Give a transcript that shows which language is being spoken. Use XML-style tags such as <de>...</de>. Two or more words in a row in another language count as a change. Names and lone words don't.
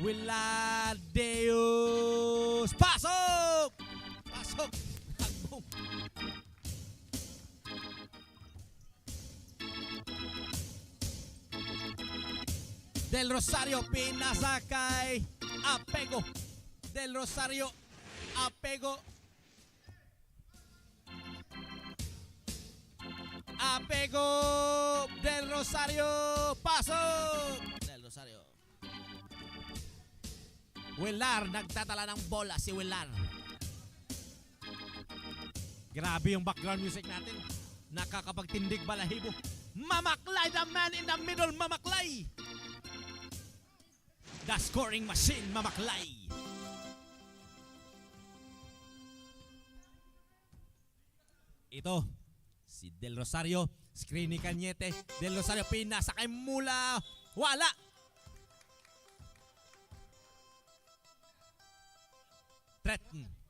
<tl>Willard Deus. Pasok! Pasok! Hagbong. Del Rosario pinasa kay Apego. Del Rosario Apego. Apego Del Rosario. Pasok! Del Rosario. Willard, nagtatala ng bola si Willard. Grabe yung background music natin. Nakakapagtindig balahibo. Mamaklay,</tl> <en>the man in the middle, Mamaklay. The scoring machine, Mamaklay.</en> <tl>Ito, si Del Rosario, screen ni Cañete. Del Rosario pinasa kay Mula. Wala. Threaten.</tl>